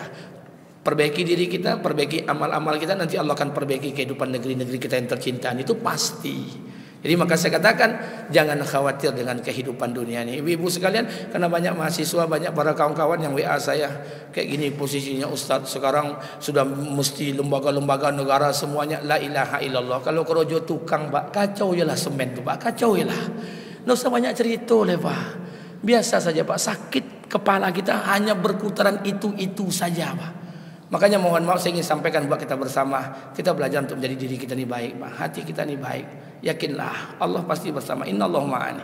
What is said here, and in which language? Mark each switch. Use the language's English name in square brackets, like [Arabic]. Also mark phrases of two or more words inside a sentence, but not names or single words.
[Indonesian] Perbaiki diri kita, perbaiki amal-amal kita, nanti Allah akan perbaiki kehidupan negeri-negeri kita yang tercinta. Itu pasti. Jadi maka saya katakan jangan khawatir dengan kehidupan dunia ini. Ibu-ibu sekalian, karena banyak mahasiswa, banyak para kawan-kawan yang WA saya kayak gini posisinya, Ustaz sekarang sudah mesti lembaga-lembaga negara semuanya [Arabic] لا إله إلا الله. [Minangkabau] Kalau kerojo tukang Pak, kacau je lah semen tu Pak, kacau je lah. [Indonesian] Nggak usah banyak cerita le Pak. Biasa saja Pak, sakit kepala kita hanya berputaran itu saja Pak. Makanya mohon maaf saya ingin sampaikan buat kita bersama, kita belajar untuk menjadi diri kita ini baik, Pak. Hati kita ini baik. Yakinlah Allah pasti bersama. [Arabic] إن الله معنا.